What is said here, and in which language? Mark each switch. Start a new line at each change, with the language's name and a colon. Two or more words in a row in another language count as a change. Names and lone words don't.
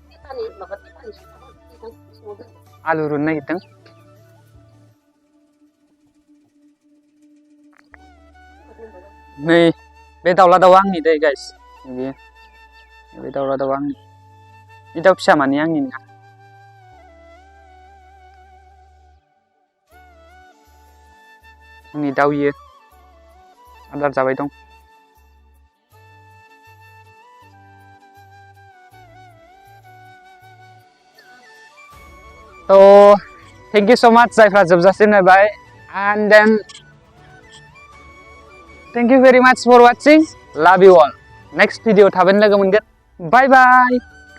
Bodo: आलु रुनो नागिरदों नै बे दाउला दाउआ आंनि दै गाइस बे दाउला दाउआ आंनि बे दाउ फिसा माने आंनि नङा आंनि दाउ इयो आदार जाबाय दं
English: So thank you so much
Bodo: जायफ्रा जोबजासिम नायबाय
English: and then thank you very much for watching love you all next video
Bodo: थाबैनो लोगो मोनगोन
English: bye bye